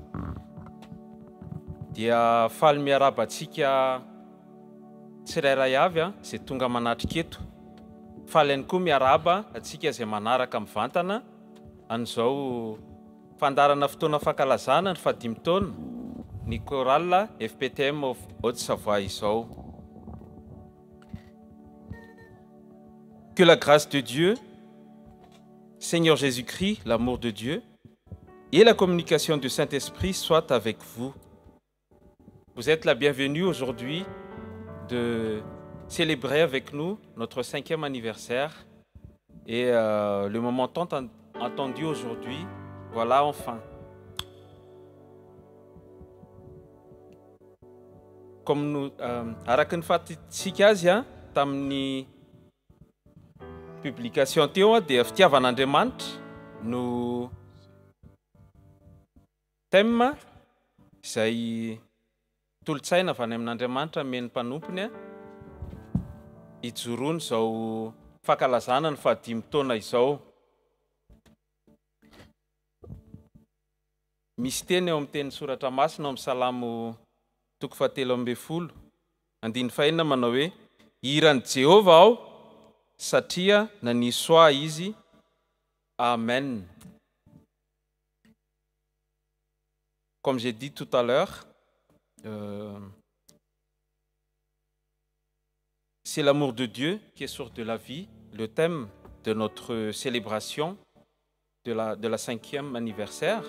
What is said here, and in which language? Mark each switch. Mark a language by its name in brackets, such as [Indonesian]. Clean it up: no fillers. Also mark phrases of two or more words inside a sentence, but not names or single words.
[Malagasy] dia faly miarabantsika tsirairay avy izay tonga manatrika eto faly ihany koa miaraba atsika izay manaraka mivantana an'izao fandarana fotoana fankalazana ny 5 taona ny chorale FPTM of Haute-Savoie izao. [French] Que la grâce de Dieu, Seigneur Jésus-Christ, l'amour de Dieu et la communication du Saint-Esprit soient avec vous. Vous êtes la bienvenue aujourd'hui de célébrer avec nous notre 5e anniversaire et le moment tant attendu aujourd'hui, voilà enfin. Comme nous, [Malagasy] araka ny fahatsika azy tamin'ny publication teo dia fitiavan'Andriamanitra no thème izay tolotsaina avy any amin'Andriamanitra men'ny mpanompony ijoroany izao fankalazana ny 5 taona izao. Misy teny eo amin'ny teny soratra masina amin'ny Salamo 7:10 andiny fahaenina manao hoe hiran'i Jehova aho satria nanisoa izy. Amen. [French] Comme j'ai dit tout à l'heure, c'est l'amour de Dieu qui est source de la vie, le thème de notre célébration de la 5e anniversaire.